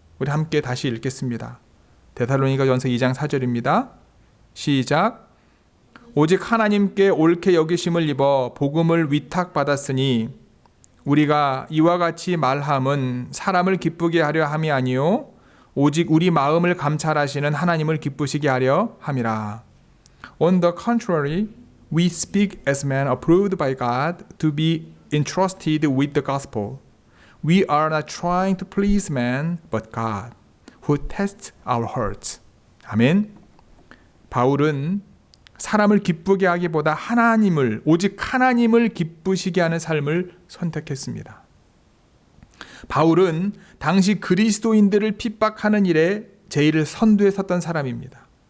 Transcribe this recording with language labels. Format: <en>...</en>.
<ko>우리 함께 다시 읽겠습니다. 데살로니가전서 2장 4절입니다. 시작. 오직 하나님께 옳게 여기심을 입어 복음을 위탁받았으니 우리가 이와 같이 말함은 사람을 기쁘게 하려 함이 아니요 오직 우리 마음을 감찰하시는 하나님을 기쁘시게 하려 함이라.</ko> <en>On the contrary, we speak as men approved by God to be entrusted with the gospel. We are not trying to please man, but God, who tests our hearts.</en> <ko>아멘. 바울은 사람을 기쁘게 하기보다 하나님을, 오직 하나님을 기쁘시게 하는 삶을 선택했습니다. 바울은 당시 그리스도인들을 핍박하는 일에 제일 선두에 섰던 사람입니다.</ko>